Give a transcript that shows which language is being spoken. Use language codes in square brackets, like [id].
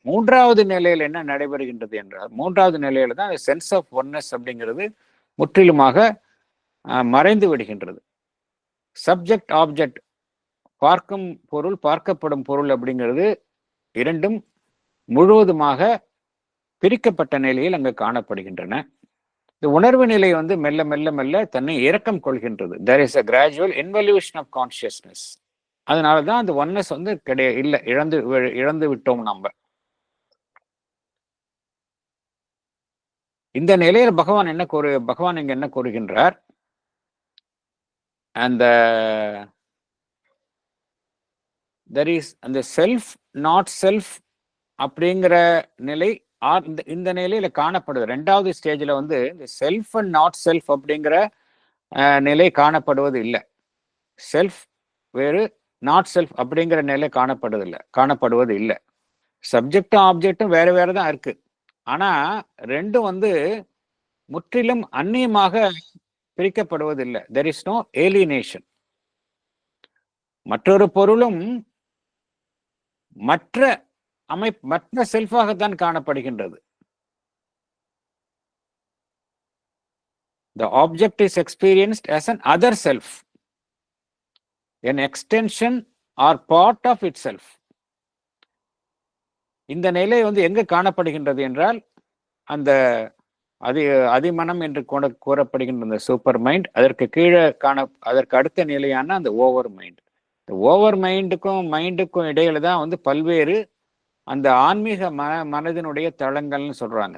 [ta] மூன்றாவது நிலையில என்ன நடைபெறுகின்றது என்றால், மூன்றாவது நிலையில தான் சென்ஸ் ஆஃப் ஒன்னஸ் அப்படிங்கிறது முற்றிலுமாக மறைந்து விடுகின்றது. சப்ஜெக்ட் ஆப்ஜெக்ட், பார்க்கும் பொருள் பார்க்கப்படும் பொருள் அப்படிங்கிறது இரண்டும் முழுவதுமாக பிரிக்கப்பட்ட நிலையில் அங்கு காணப்படுகின்றன. இந்த உணர்வு நிலை வந்து மெல்ல மெல்ல மெல்ல தன்னை இறக்கம் கொள்கின்றது. [en] there is a gradual involution of consciousness. [ta] அதனாலதான் அந்த ஒன்னஸ் வந்து இல்லை, இழந்து விட்டோம் நம்ம. இந்த நிலையில பகவான் இங்க என்ன கூறுகின்றார்? அந்த there is அந்த செல்ஃப் நாட் செல்ஃப் அப்படிங்கிற நிலை இந்த நிலையில காணப்படுது. ரெண்டாவது ஸ்டேஜ்ல வந்து இந்த செல்ஃப் அண்ட் நாட் செல்ஃப் அப்படிங்கிற நிலை காணப்படுவது இல்லை. செல்ஃப் வேறு, நாட் செல்ஃப் அப்படிங்கிற நிலை காணப்படுவது இல்லை. சப்ஜெக்டும் ஆப்ஜெக்டும் வேற தான் இருக்கு. ஆனா ரெண்டும் வந்து முற்றிலும் அந்நியமாக பிரிக்கப்படுவதில்லை. [en] There is no alienation. [ta] மற்றொரு பொருளும் மற்ற செல்ஃபாகத்தான் காணப்படுகின்றது. [en] The object is experienced as an other self, an extension or part of itself. [ta] இந்த நிலை வந்து எங்க காணப்படுகின்றது என்றால் அந்த அதிமனம் என்று கூறப்படுகின்ற அந்த சூப்பர் மைண்ட், அதற்கு கீழே அதற்கு அடுத்த நிலையான அந்த ஓவர் மைண்ட். இந்த ஓவர் மைண்டுக்கும் இடையில தான் வந்து பல்வேறு அந்த ஆன்மீக மனதினுடைய தளங்கள்னு சொல்றாங்க.